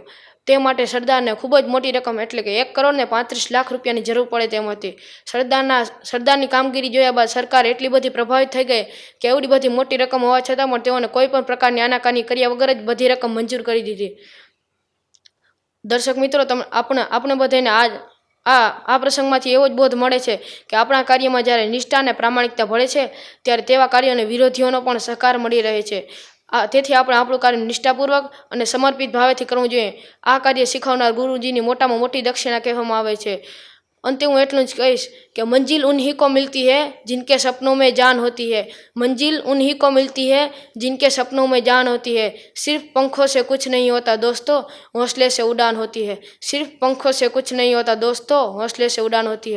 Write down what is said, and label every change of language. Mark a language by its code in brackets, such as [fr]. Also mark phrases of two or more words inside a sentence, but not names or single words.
[gu] તે માટે સરદારને ખૂબ જ મોટી રકમ એટલે કે 1,35,00,000 રૂપિયાની જરૂર પડે તેમ હતી। સરદારની કામગીરી જોયા બાદ સરકાર એટલી બધી પ્રભાવિત થઈ ગઈ કે એવડી બધી મોટી રકમ હોવા છતાં પણ તેઓને કોઈ પણ પ્રકારની આનાકાની કર્યા વગર જ બધી રકમ મંજૂર કરી દીધી। દર્શક મિત્રો, આપણે બધાને આ પ્રસંગમાંથી એવો જ બોધ મળે છે કે આપણા કાર્યમાં જ્યારે નિષ્ઠા અને પ્રામાણિકતા ભળે છે ત્યારે તેવા કાર્યોને વિરોધીઓનો પણ સહકાર મળી રહે છે। तेथी આપણે આપણું કાર્ય નિષ્ઠાપૂર્વક અને સમર્પિત ભાવેથી કરવું જોઈએ। આ કાર્ય શીખવનાર ગુરુજીની મોટામાં મોટી દક્ષિણા કહેવામાં આવે છે। અંતે હું એટલું જ કહીશ કે [hi] मंजिल उन्हीं को मिलती है जिनके सपनों में जान होती है। मंजिल उन्हीं को मिलती है जिनके सपनों में जान होती है। सिर्फ पंखों से कुछ नहीं होता दोस्तों, हौसले से उड़ान होती है। सिर्फ पंखों से कुछ नहीं होता दोस्तों, हौसले से उड़ान होती है।